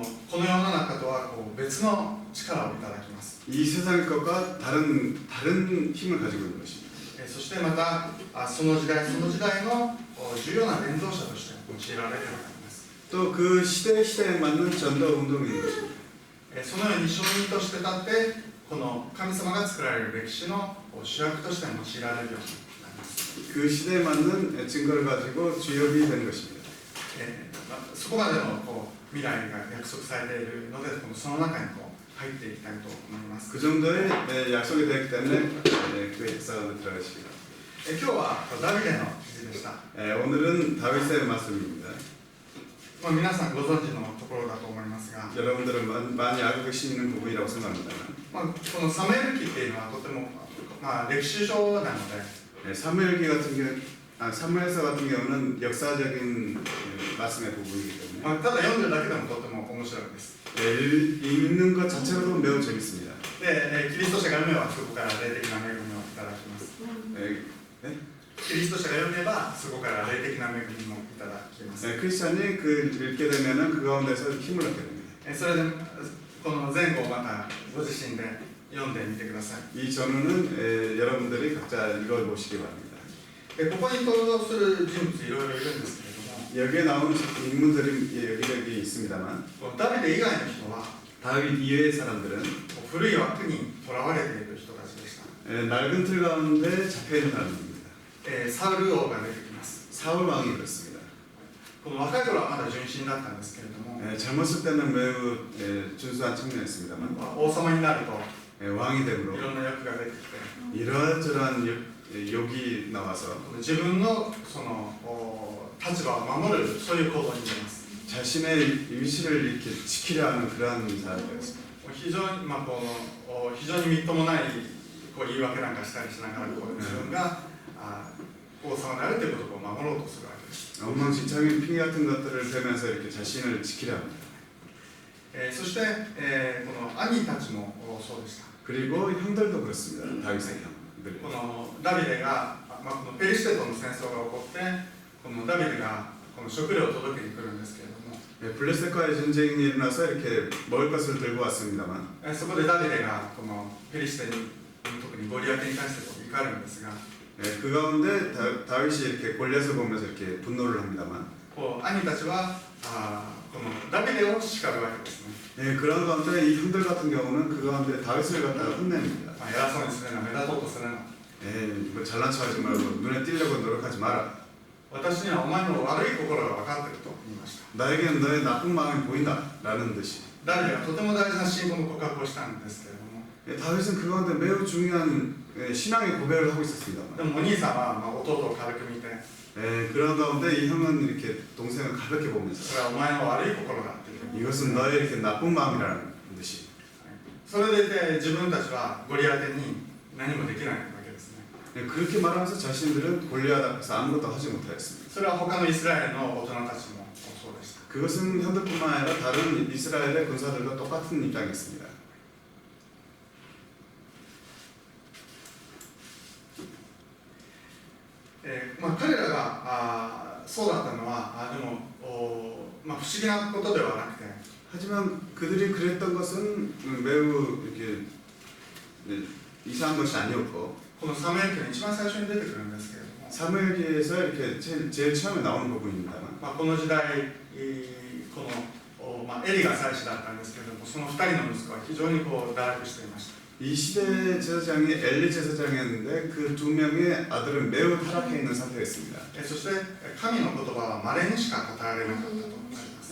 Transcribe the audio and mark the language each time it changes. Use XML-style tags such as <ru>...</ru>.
<ja>この世の中とは別の力をいただきます。</ja> <ko>이 세상 것과 다른 힘을 가지고 있는 것입니다.</ko> <ja>そしてまたその時代その時代の重要な伝道者として用いられるようになります。</ja> <ko>또 그 시대에 맞는 전도 운동이 있는 것입니다.</ko> <ja>そのように証人として立ってこの神様が作られる歴史の主役として用いられるようになります。</ja> <ko>그 시대에 맞는 증거를 가지고 주역이 되는 것입니다.</ko> <ja>そこまでの未来が約束されているのでその中に入っていきたいと思います。</ja> <ko>그 정도의 약속이 되었기 때문에 그 역사 가운데 들어가십니다.</ko> <ja>今日はダビデの記事でした。</ja> <ko>오늘은 다윗의 말씀입니다.</ko> <ja>皆さんご存知のところだと思いますが、</ja> <ko>여러분들은 많이 알고 계시는 부분이라고 생각합니다.</ko> <ja>このサムエル記っていうのはとても、歴史書なので、</ja> <ko>사무엘기 같은 경우, 사무엘서 같은 경우는 역사적인 말씀의 부분이기 때문에</ko> <ja>ただ読んでるだけでもとても面白いです。</ja> <ko>읽는 것 자체로도 매우 재밌습니다.</ko> <ja>で、キリスト者が読めばそこから霊的な恵みをいただきます。キリスト者が読めばそこから霊的な恵みもいただきます。</ja> <ko>크리스찬이 그 읽게 되면은 그 가운데서 힘을 얻게 됩니다.</ko> <ja>それでこの前後をまたご自身で読んでみてください。</ja> <ko>이 전후는 여러분들이 각자 읽어보시기 바랍니다.</ko> <ja>ここに登場する人物いろいろいるんですけれども、</ja> <ko>여기에 나오는 인물들이 여기저기 있습니다만</ko> <ja>ダビデ以外の人は</ja> <ko>다윗 이외의 사람들은</ko> <ja>古い枠にとらわれている人たちでした。</ja> <ko>낡은 틀 가운데 잡혀있는 사람입니다.</ko> <ja>サウル王が出てきます。</ja> <ko>사울 왕이 그렇습니다.</ko> <ja>この若い頃はまだ純真だったんですけれども、</ja> <ko>젊었을 때는 매우 준수한 청년이었습니다만</ko> <ja>王様になると</ja> <ko>왕이</ko> <ja>い</ja> <ko>됨으로</ko> <ja>ろんな欲が出てきて、</ja> <ko>이러저러한 욕이 나와서</ko> <ja>自分のその立場を守るそういう行動に出ます。</ja> <ko>자신의 위치를 이렇게 지키려 하는 그러한 사람이 되었습니다.</ko> <ja>非常に非常にみっともない言い訳なんかしたりしながら自分が王様であるということを守ろうとするわけです。</ja> <ko>엉망진창인 핑계 같은 것들을 대면서 이렇게 자신을 지키려 합니다.</ko> <ja>そして、この兄たちもそうでした。</ja> <ko>그리고 형들도 그렇습니다. 다윗의 형들.</ko> <ja>このダビデが、このペリシテとの戦争が起こってこのダビデがこの食料を届けに来るんですけれども、</ja> <ko>블레셋과의 전쟁이 일어나서 이렇게 먹을 것을 들고 왔습니다만</ko> <ja>そこでダビデがこのペリシテに特にゴリアテに対して怒るんですが、</ja> <ko>그 가운데 다윗이 이렇게 골리앗을 보면서 이렇게 분노를 합니다만</ko> <ja>兄たちはこのダビデを叱るわけですね。</ja> <ko>그런 가운데 이 형들 같은 경우는 그 가운데 다윗을 갖다가 혼냅니다.</ko> <ja>偉そうにするな、目立とうとするな。</ja> <ko>뭐 잘난 척하지 말고 눈에 띄려고 노력하지 마라.</ko> <ja>私にはお前の悪い心が分かっていると言いました。</ja> <ko>나에게는 너의 나쁜 마음이 보인다라는 듯이</ko> <ja>ダビデがとても大事な信仰の告白をしたんですけれども、</ja> <ko>다윗은 그 가운데 매우 중요한 신앙의 고백을 하고 있었습니다.</ko> <ja>でもお兄さんは弟を軽く見て、</ja> <ko>그런 가운데 이 형은 이렇게 동생을 가볍게</ko> <ja>そ</ja> <ko>보면서</ko> <ja>れはお前の悪い心だっていうふうに、</ja> <ko>이것은 너의 이렇게 나쁜 마음이라는 듯이</ko> <ja>それでいて自分たちはゴリアテに何もできないわけですね。</ja> <ko>그렇게 말하면서 자신들은 골리앗 앞에서 아무것도 하지 못하였습니다.</ko> <ja>それは他のイスラエルの大人たちもそうでした。</ja> <ko>그것은 현대뿐만 아니라 다른 이스라엘의 군사들과 똑같은 입장이었습니다.</ko> <ja>彼らがそうだったのはでも不思議なことではなくて、</ja> <ko>하지만 그들이 그랬던 것은 매우 이렇게 이상한 것이 아니었고</ko> <ja>このサムエル記の一番最初に出てくるんですけれども、</ja> <ko>사무엘기에서 이렇게 제일 처음에 나오는 부분입니다만</ko> <ja>この時代このエリが祭司だったんですけれども、その2人の息子は非常に堕落していました。</ja> <ko>이 시대 제사장이 엘리 제사장이었는데 그 두 명의 아들은 매우 타락해 있는 상태였습니다.</ko> <ja>そして神の言葉は稀にしか語られなかったと思います。</ja>